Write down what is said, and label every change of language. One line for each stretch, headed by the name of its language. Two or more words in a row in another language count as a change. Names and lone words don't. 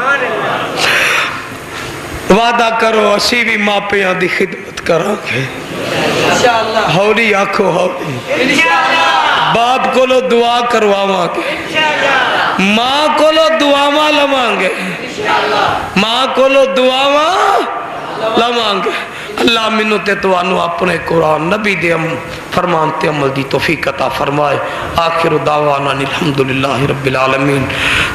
Punjabi: وعدہ کرو اسی بھی ماپیاں دی خدمت کراں گے ان شاء اللہ ہولی آکھو ہولی ان شاء اللہ باپ کولو دعا کرواواں گے ان شاء اللہ ماں کولو دعاواں لواں گے ان شاء اللہ ماں کولو دعاواں لواں گے اللہ منو تے توانو اپنے قرآن نبی دے فرمان تے عمل دی توفیق عطا فرمائے۔
Arabic: آخر دعوانا الحمدللہ رب العالمین۔